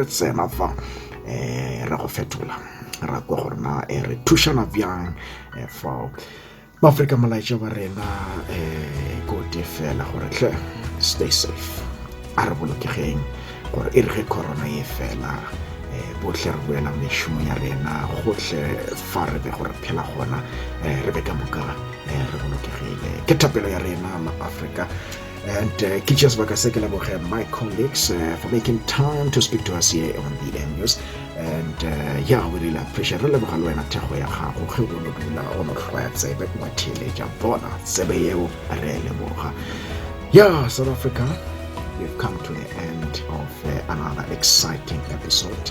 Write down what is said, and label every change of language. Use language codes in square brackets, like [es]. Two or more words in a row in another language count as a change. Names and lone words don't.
[nso] tsena fa ra go fetola ra kwa gore na re thušana bjang for maAfrika malaitša ba rena go te fela gore tle [en] stay safe [nso] a re bolokegeng gore e re ge corona e fela bohle re boela mešomo ya rena gohle fa re be gore phela gona re be ka moka re bolokegile ke thapelo ya rena maAfrika. [en] And Kichas Bakasekela my colleagues for making time to speak to us here on the News. And yeah, we really appreciate it. Yeah, South Africa, we've come to the end of another exciting episode.